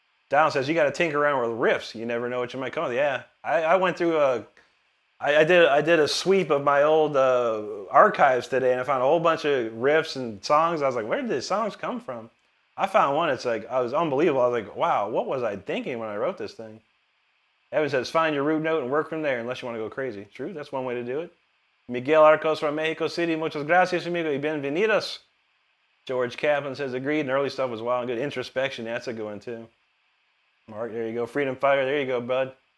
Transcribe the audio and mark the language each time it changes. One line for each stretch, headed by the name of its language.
English: Don says, you got to tinker around with riffs. You never know what you might come with. Yeah, I went through I did a sweep of my old archives today, and I found a whole bunch of riffs and songs. I was like, where did these songs come from? I found one. It's like, I was unbelievable. I was like, wow, what was I thinking when I wrote this thing? Evan says, find your root note and work from there unless you want to go crazy. True, that's one way to do it. Miguel Arcos from Mexico City.
Spanish: Muchas gracias, amigo, y bienvenidos.
English: George Kaplan says, agreed, and early stuff was wild and good. Introspection, that's a good one, too. Mark, there you go. Freedom Fire, there you go, bud.